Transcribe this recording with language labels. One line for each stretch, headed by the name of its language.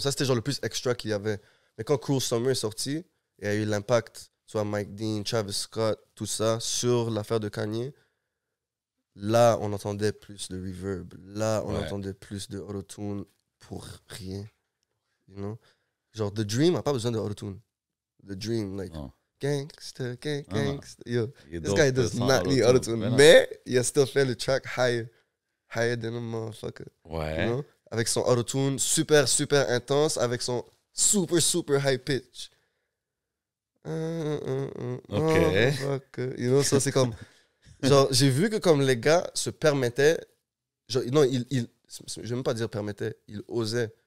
French: Ça, c'était genre le plus extra qu'il y avait. Mais quand Cruel Summer est sorti, il y a eu l'impact, soit Mike Dean, Travis Scott, tout ça, sur l'affaire de Kanye. Là, on entendait plus de reverb. Là, on entendait plus de autotune pour rien.
English: You know?
French: Genre, The Dream n'a pas besoin de autotune.
English: The Dream, like, gangsta, gangsta. Yo, this guy does not need autotune.
French: Mais, il a still fait le track
English: higher than a motherfucker.
French: Ouais.
English: You know?
French: Avec son autotune super, super intense, avec son super, super high pitch. OK.
English: You know,
French: ça, c'est comme... Genre, j'ai vu que comme les gars se permettaient... Genre, non, je vais même pas dire permettaient, ils osaient.